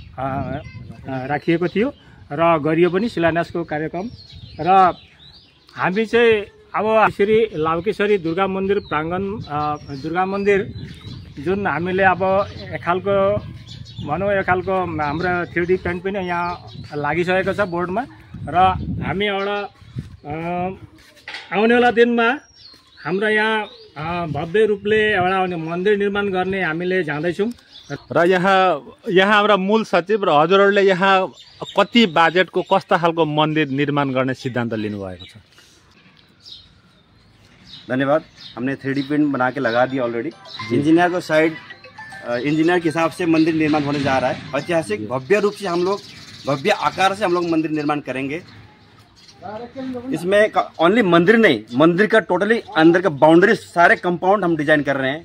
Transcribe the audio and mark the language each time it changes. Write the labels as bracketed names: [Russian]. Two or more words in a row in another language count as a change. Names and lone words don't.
[Nepali] राखिएको थियो र गरियो पनि शिलान्यासको कार्यक्रम र हामी चाहिँ अब श्री लाउकेश्वरी दुर्गा मन्दिर प्राङ्गण दुर्गा मन्दिर जुन हामीले अब एक खालको भनौँ एक खालको हाम्रो 3D पेन्ट पनि यहाँ लागिसकेको छ बोर्डमा र हामी एउटा आउनेवाला दिनमा हाम्रो यहाँ भव्य रूपले एउटा मन्दिर निर्माण गर्ने हामीले जाँदैछौँ र यहाँ हाम्रा मूल सचिव र हजुरहरूले यहाँ कति बजेटको कस्ता खालको मन्दिर निर्माण गर्ने सिद्धान्त लिनुभएको छ? धन्यवाद। [Hindi] हमने 3D प्रिंट बना के लगा दिया ऑलरेडी। इंजीनियर को [English] site engineer [Hindi] के हिसाब से मंदिर निर्माण होने जा रहा है। ऐतिहासिक भव्य रूप से हम लोग भव्य आकार से हम लोग मंदिर निर्माण करेंगे। इसमें ओनली मंदिर नहीं, मंदिर का टोटली अंदर का बाउंड्री सारे कंपाउंड हम डिजाइन कर रहे हैं।